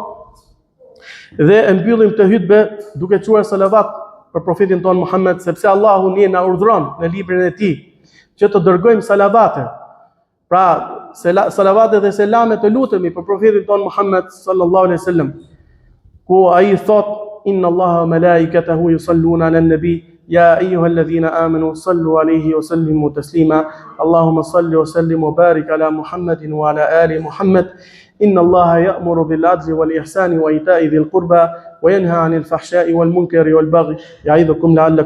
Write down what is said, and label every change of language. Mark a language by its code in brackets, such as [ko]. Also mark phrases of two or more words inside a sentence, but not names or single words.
[sq] Dhe e mbyllim të hutbe duke thuar salavat për profetin ton Muhammed, sepse Allahu ne na urdhëron në librin e tij që të dërgojmë salavate. Pra, salavate dhe selame të lutemi për profetin ton Muhammed [ar] صلى الله عليه وسلم, [sq] ku ai thot: [ar] إن الله وملائكته يصلون على النبي يا أيها الذين آمنوا صلوا عليه وسلموا تسليما اللهم صل وسلم وبارك على محمد وعلى آل محمد إن الله يأمر بالعدل والإحسان وإيتاء ذي القربى وينهى عن الفحشاء والمنكر والبغي يعظكم لعلكم